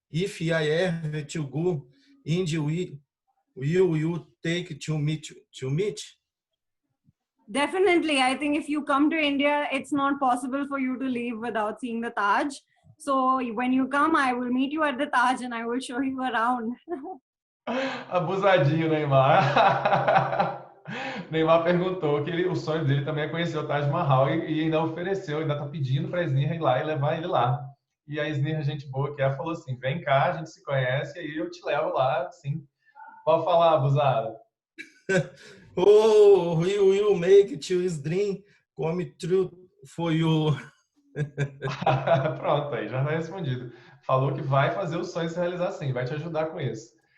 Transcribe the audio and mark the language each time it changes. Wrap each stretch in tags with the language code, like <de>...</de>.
<en>If I ever to go, India will you take to meet? Definitely. I think if you come to India, it's not possible for you to leave without seeing the Taj. So when you come, I will meet you at the Taj and I will show you around.</en> <pt>Abusadinho, Neymar. Neymar perguntou que o sonho dele também é conhecer o Taj Mahal e ainda ofereceu, ainda está pedindo para a Sneha ir lá e levar ele lá. E a Sneha, gente boa que é, falou assim, vem cá, a gente se conhece e aí eu te levo lá, sim. Pode falar, abusado.</pt> <en>Oh, we will make his dream come true for you.</en> <pt>Pronto, aí já está respondido. Falou que vai fazer o sonho se realizar sim, vai te ajudar com isso.</pt>